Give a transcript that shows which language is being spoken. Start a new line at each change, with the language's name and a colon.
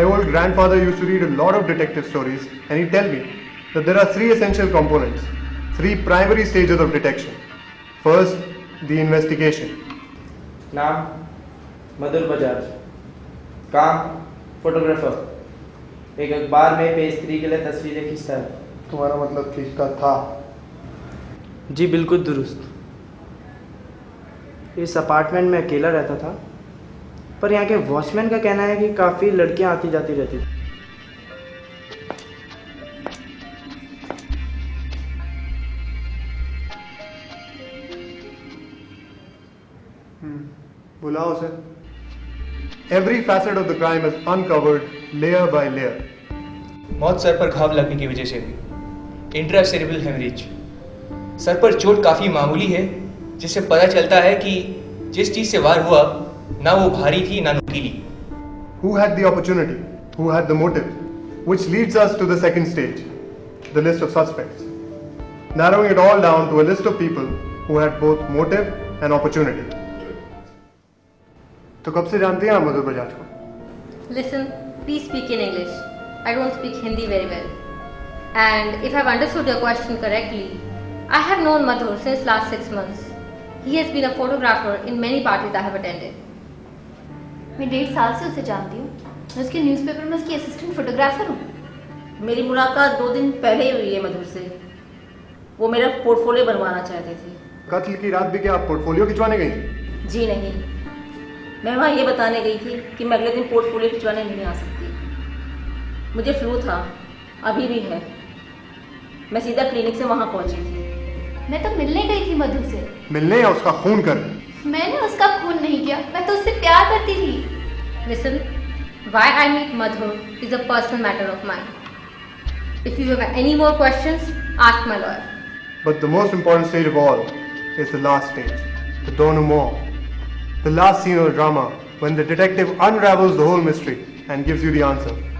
English: grandfather used to read a lot of detective stories, and he'd tell me that there are three essential components, three primary stages of detection. First, the investigation.
Hindi: नाम मधुर बजाज, काम photographer, एक अखबार में page 3 के लिए तस्वीरें खींचता है। तुम्हारा मतलब खींचता था? जी बिल्कुल दुरुस्त। इस अपार्टमेंट में अकेला रहता था, पर यहाँ के वॉचमैन का कहना है कि काफ़ी लड़कियाँ आती जाती रहती थी। बुलाओ उसे।
English: Every facet of the crime is uncovered layer by layer.
Hindi: मौत सर पर घाव लगने की वजह से हुई, इंट्रासेरेब्रल हेमरेज। सर पर चोट काफी मामूली है, जिससे पता चलता है कि जिस चीज से वार हुआ ना वो भारी थी ना नुकीली।
English: Who had the opportunity? Who had the motive? Which leads us to the second stage, the list of suspects. Narrowing it all down to a list of people who had both motive and opportunity.
Hindi: तो कब से जानते हैं आप मधुर बजाज को?
English: Listen, please speak in English. I don't speak Hindi very well. And if I've understood your question correctly, I have known Madhur since last 6 months. He has been a photographer in many parties I have attended.
Hindi: मैं 1.5 साल से उसे जानती हूँ। मैं उसके newspaper में उसकी असिस्टेंट फोटोग्राफर हूँ। मेरी मुलाकात 2 दिन पहले ही हुई है मधुर से। वो मेरा पोर्टफोलियो बनवाना चाहते थे। कत्ल की रात भी क्या आप पोर्टफोलियो खिंचवाने गई? जी नहीं, मैं वहाँ ये बताने गई थी कि मैं अगले दिन पोर्टफोलियो खिंचवाने नहीं आ सकती। मुझे फ्लू था, अभी भी है। मैं सीधा क्लिनिक से वहाँ पहुँची थी। मैं तो मिलने गई थी मधुर से। मिलने या उसका खून कर? मैंने उसका खून नहीं किया, मैं तो उससे प्यार करती थी।
English: Listen, why I meet Madhur is a personal matter of mine. If you have any more questions, ask my lawyer. But the most important stage of all is the last stage, the denouement. The last scene of the drama, when the detective unravels the whole mystery and gives you the answer.